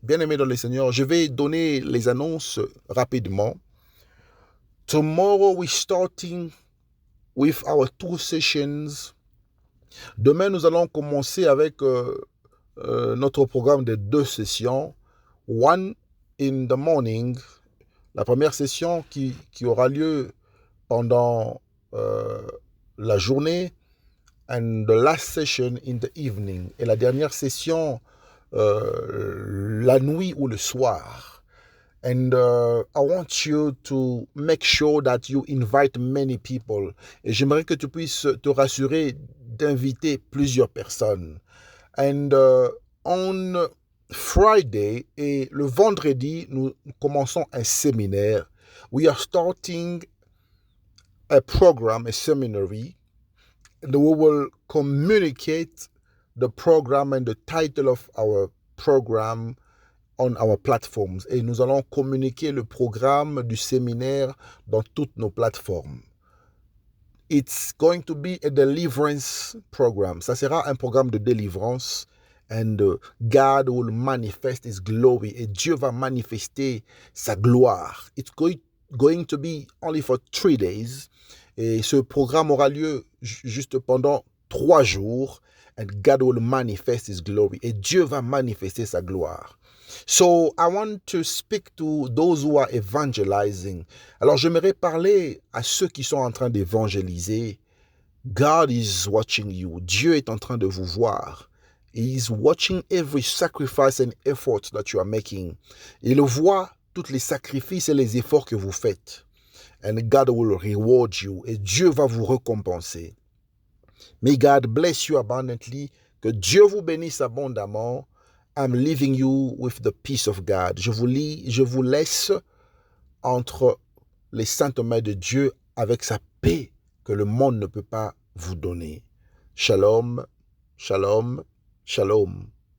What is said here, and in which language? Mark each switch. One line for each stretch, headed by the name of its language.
French: Bien-aimé dans le Seigneur, je vais donner les annonces rapidement.
English: Tomorrow we're starting with our 2 sessions.
French: Demain, nous allons commencer avec notre programme de 2 sessions.
English: One in the morning,
French: la première session qui aura lieu pendant la journée
English: and the last session in the evening.
French: Et la dernière session, la nuit ou le soir.
English: And I want you to make sure that you invite many people.
French: Et j'aimerais que tu puisses te rassurer d'inviter plusieurs personnes.
English: And on Friday
French: et le vendredi, nous commençons un séminaire.
English: We are starting a program, a seminary, and we will communicate the program and the title of our program on our platforms.
French: Et nous allons communiquer le programme du séminaire dans toutes nos plateformes.
English: It's going to be a deliverance program.
French: Ça sera un programme de délivrance.
English: And God will manifest His glory.
French: Et Dieu va manifester sa gloire.
English: It's going to be only for 3 days.
French: Et ce programme aura lieu juste pendant 3 jours.
English: And God will manifest His glory.
French: Et Dieu va manifester sa gloire.
English: So I want to speak to those who are evangelizing.
French: Alors j'aimerais parler à ceux qui sont en train d'évangéliser.
English: God is watching you.
French: Dieu est en train de vous voir.
English: He is watching every sacrifice and effort that you are making.
French: Il voit tous les sacrifices et les efforts que vous faites.
English: And God will reward you.
French: Et Dieu va vous récompenser.
English: May God bless you abundantly.
French: Que Dieu vous bénisse abondamment.
English: I'm leaving you with the peace of God.
French: Je vous laisse entre les saintes mains de Dieu avec sa paix que le monde ne peut pas vous donner. Shalom, shalom, shalom.